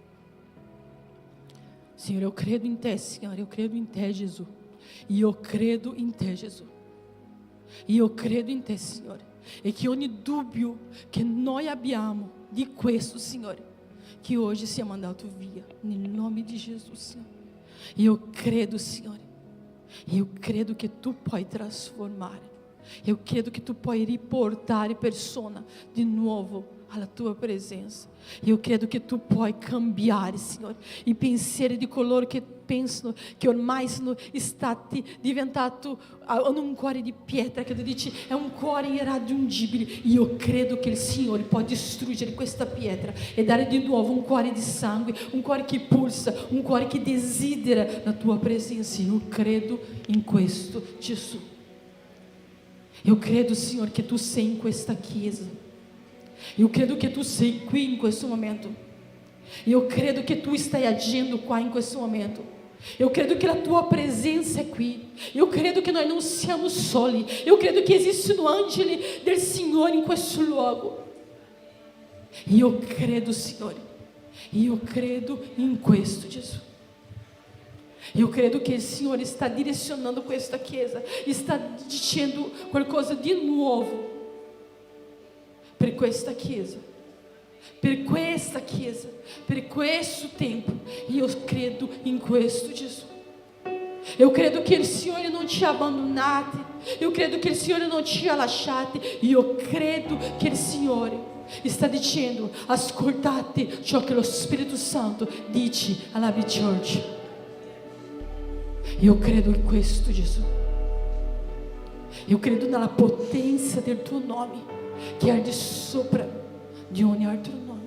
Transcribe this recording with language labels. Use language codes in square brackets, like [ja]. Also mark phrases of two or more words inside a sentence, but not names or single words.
[pt] Senhor, eu credo em Te, Senhor, eu credo em Te, Jesus. E eu credo em Te, Jesus. E eu credo em Te, Signore. [it] E che ogni dubbio che noi abbiamo di questo, Signore, che oggi sia mandato via, nel nome di Gesù, Signore. [pt] E eu credo, [it] Signore. [pt] E eu credo [it] che Tu puoi trasformare [pt] Eu credo que tu pode [it] riportare persone di nuovo alla tua presenza. Io credo che tu puoi cambiare, Signore, i pensieri di coloro che pensano che ormai sono stati diventati, hanno un cuore di pietra, che tu dici è un cuore irraggiungibile. Io credo che il Signore può distruggere questa pietra e dare di nuovo un cuore di sangue, un cuore che pulsa, un cuore che desidera la tua presenza. Io credo in questo, Gesù. Io credo, Signore, che tu sei in questa chiesa. [pt] Eu credo que [it] tu sei qui in questo momento. [pt] Eu credo que [it] tu stai agindo qua in questo momento. [pt] Eu credo que a tua presença é qui. Eu credo que nós não [it] siamo soli. [pt] Eu credo que existe um [it] angelo del Signore in questo luogo. [pt] Eu credo, Signore. Eu credo [it] in questo, [pt] Gesù. Eu credo que o Senhor está direcionando [it] questa chiesa, [pt] está dizendo [it] qualcosa [pt] de novo [it] per questa chiesa, per questo tempo. [pt] E eu credo [it] in questo, [pt] Gesù. Eu credo que o Senhor não te abbandonato. Eu credo que o Senhor não te [it] ha lasciato. [pt] E eu credo que o Senhor está dizendo: [it] ascoltate ciò che lo Spirito Santo dice alla Big Church. [pt] Eu credo [it] in questo, [pt] Gesù. Eu credo [it] nella potenza del tuo nome, che è al di sopra di ogni altro nome.